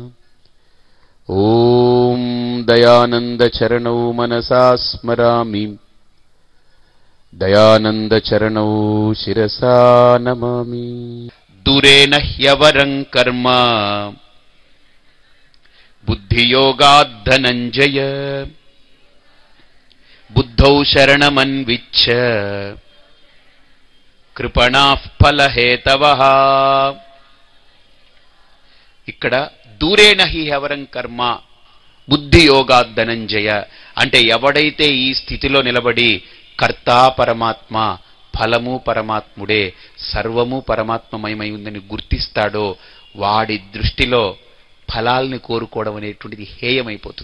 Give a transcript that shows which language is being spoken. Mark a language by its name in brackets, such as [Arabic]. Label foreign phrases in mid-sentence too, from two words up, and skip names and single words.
[Sanskrit] ओम दयानंद चरणौ मनसा स्मरामि दयानंद चरणौ शिरसा नमामि। दूरेण ह्यवरं कर्म बुद्धियोगात् धनञ्जय बुद्धौ शरणमन्विच्छ కృపణాః ఫలహేతవః। [Telugu] ఇక్కడ [Sanskrit] దూరేణ హి హవరం కర్మ బుద్ధియోగాద్ ధనంజయ [Telugu] అంటే ఎవడైతే ఈ స్థితిలో నిలబడి కర్త పరమాత్మ ఫలము పరమాత్ముడే సర్వము పరమాత్మమయమై ఉందని గుర్తిస్తాడో వాడి దృష్టిలో ఫలాల్ని కోరుకోవడం అనేటువంటిది హేయమైపోతుంది.